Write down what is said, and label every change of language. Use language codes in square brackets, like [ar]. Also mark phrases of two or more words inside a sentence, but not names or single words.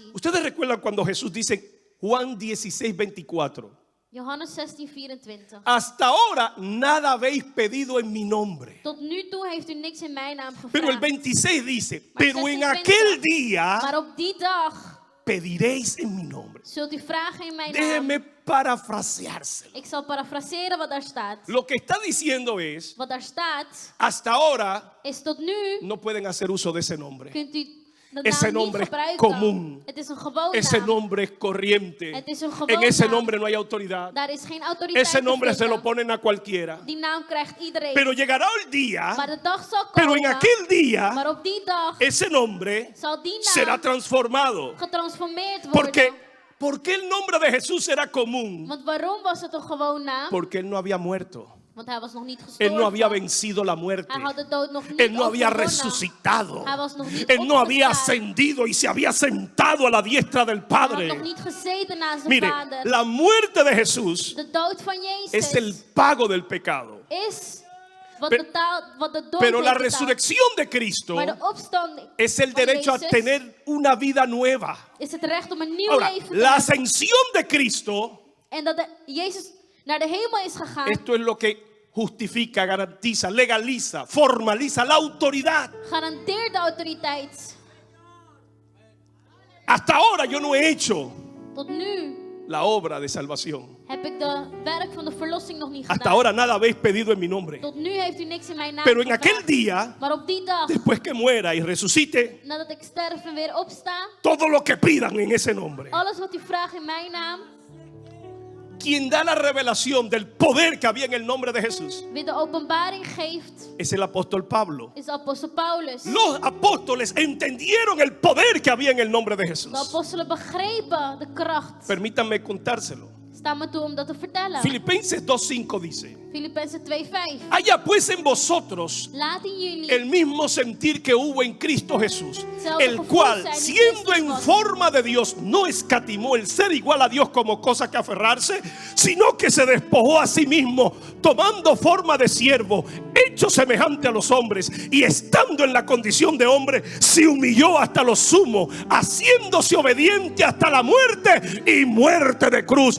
[es] Ustedes recuerdan cuando Jesús dice Juan 16:24. [nl] Johannes 16:24. [es] Hasta ahora nada habéis pedido en mi nombre. [nl] Tot nu toe heeft u niks in mijn naam [es] Pero el [nl] gevraagd. [es] 26 dice, [nl] Maar [es] pero en [nl] 26, [es] aquel día [nl] Maar op die dag [es] pediréis en mi nombre. [nl] zult u vragen in mijn naam. [es] Déjeme parafraseárselo. [nl] Ik zal parafraseren wat daar staat. [es] Lo que está diciendo es, [nl] Wat daar staat [es] hasta ahora [nl] is tot nu [es] no pueden hacer uso de ese nombre. [nl] kunt u de [es] Ese [nl] naam niet [es] nombre es [nl] gebruiken. [es] común. [nl] Het is een gewoon [es] Ese [nl] naam. [es] nombre es corriente. [nl] Het is een [es] En [nl] gewoon [es] ese [nl] naam. [es] nombre no hay autoridad. [nl] Daar is geen autoriteit [es] Ese [nl] te [es] nombre se lo [nl] vinden. [es] ponen a cualquiera. [nl] Die naam krijgt iedereen. [es] Pero llegará el día, [nl] Maar de dag zal [es] pero [nl] komen. [es] en aquel día, [nl] Maar op die dag [es] ese nombre [nl] zal die [es] será [nl] naam [es] transformado. [nl] getransformeerd worden. [es] ¿Por qué el nombre de Jesús era común? [nl] Want waarom was het een gewoon naam? [es] Porque él no había muerto. [nl] Want hij was nog niet [es] Él [nl] gestorven. [es] no había vencido la muerte. [nl] Hij had de dood nog niet [es] Él no había [nl] overwonnen. [es] resucitado. [nl] Hij was nog niet [es] Él no había [nl] opgestaan. [es] ascendido y se había sentado a la diestra del [nl] Hij had nog [es] Padre. [nl] niet gezeten naast zijn [es] Mire, [nl] vader. [es] la muerte de Jesús [nl] De dood van Jezus [es] es el pago del pecado. [nl] is wat, [es] Pe- [nl] wat de dood [es] Pero la [nl] heeft betaald. [es] resurrección de Cristo [nl] Maar de opstanding [es] es el [nl] van [es] derecho a [nl] Jezus [es] tener una vida nueva. [nl] is het recht om een nieuw [es] Ahora, [nl] leven te [es] la [nl] hebben. [es] ascensión de Cristo, [nl] En dat Jezus naar de hemel is gegaan. [es] esto es lo que justifica, garantiza, legaliza, formaliza la autoridad. [nl] Garandeert de autoriteit. [es] Hasta ahora yo no he hecho [nl] Tot nu [es] la obra de salvación. [nl] heb ik de werk van de verlossing nog niet [es] Hasta [nl] gedaan. [es] ahora nada habéis pedido en mi nombre. [nl] Tot nu heeft u niks in mijn naam [es] Pero en [nl] gevraagd. [es] aquel día, [nl] Maar op die dag, [es] después que muera y resucite, [nl] nadat ik sterf en weer opsta, [es] todo lo que pidan en ese nombre. [nl] alles wat u vraagt in mijn naam, [es] Quien da la revelación del poder que había en el nombre de Jesús [nl] wie de openbaring geeft, [es] es el apóstol Pablo. [nl] is de apostel Paulus. [es] Los apóstoles entendieron el poder que había en el nombre de Jesús. [nl] De apostelen begrepen de kracht. [es] Permítanme contárselo. [nl] Sta me toe om dat te vertellen. [es] Filipenses 2:5 dice: [nl] Filippenzen 2:5. [es] haya pues en vosotros [nl] Laat in jullie [es] el mismo sentir que hubo en Cristo Jesús, [nl] Hetzelfde [es] el [nl] gevoel [es] cual, [nl] zijn die [es] siendo [nl] Christus [es] en [nl] was. [es] forma de Dios, no escatimó el ser igual a Dios como cosa que aferrarse, sino que se despojó a sí mismo, tomando forma de siervo, hecho semejante a los hombres, y estando en la condición de hombre, se humilló hasta lo sumo, haciéndose obediente hasta la muerte y muerte de cruz.